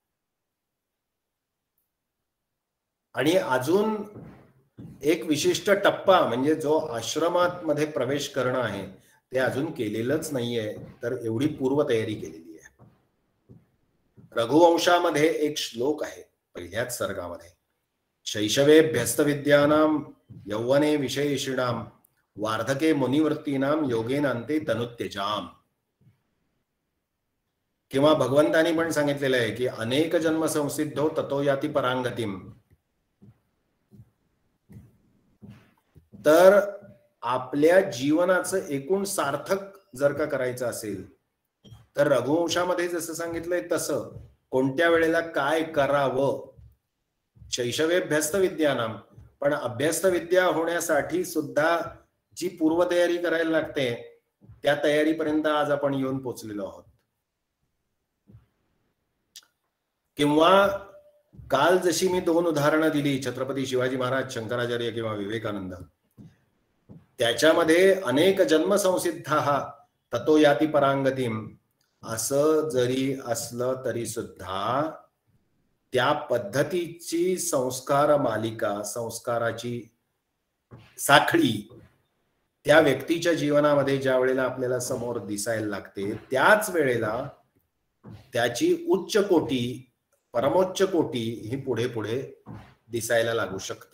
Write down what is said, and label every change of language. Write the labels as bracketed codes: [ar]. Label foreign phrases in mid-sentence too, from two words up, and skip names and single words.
[mr] आणि अजून एक विशिष्ट टप्पा म्हणजे जो आश्रमात मध्ये प्रवेश करणं आहे ते अजून केलेलंच नाहीये, तर एवढी पूर्वतयारी केलेली आहे. रघुवंशामध्ये एक श्लोक आहे पहिल्याच सर्गामध्ये, [sa] शैशवेभ्यस्त विद्यानाम यौवने विषयेषिणाम वार्धके मुनिवृत्तीनाम योगेनांते तनुत्यजाम. [mr] किंवा भगवंतानी पण सांगितलेलं आहे की [sa] अनेक जन्म संसिद्धो ततो याती परांगतीम. [mr] तर आपल्या जीवनाचं एकूण सार्थक जर का करायचं असेल तर रघुवंशामध्ये जसं सांगितलंय तसं कोणत्या वेळेला काय करावं. [sa] शैशवेभ्यस्त विद्यानाम, [mr] पण अभ्यस्त विद्या होण्यासाठी सुद्धा जी पूर्वतयारी करायला लागते त्या तयारीपर्यंत आज आपण येऊन पोचलेलो आहोत. किंवा काल जशी मी 2 उदाहरणं दिली, छत्रपती शिवाजी महाराज, शंकराचार्य किंवा विवेकानंद, त्याच्यामध्ये [sa] अनेक जन्म संसिद्धाः ततो याती परांगतीम [mr] असं जरी असलं तरी सुद्धा त्या पद्धतीची संस्कार मालिका, संस्काराची साखळी त्या व्यक्तीच्या जीवनामध्ये ज्या वेळेला आपल्याला समोर दिसायला लागते त्याच वेळेला त्याची उच्च कोटी, परमोच्च कोटी ही पुढे पुढे दिसायला लागू शकते.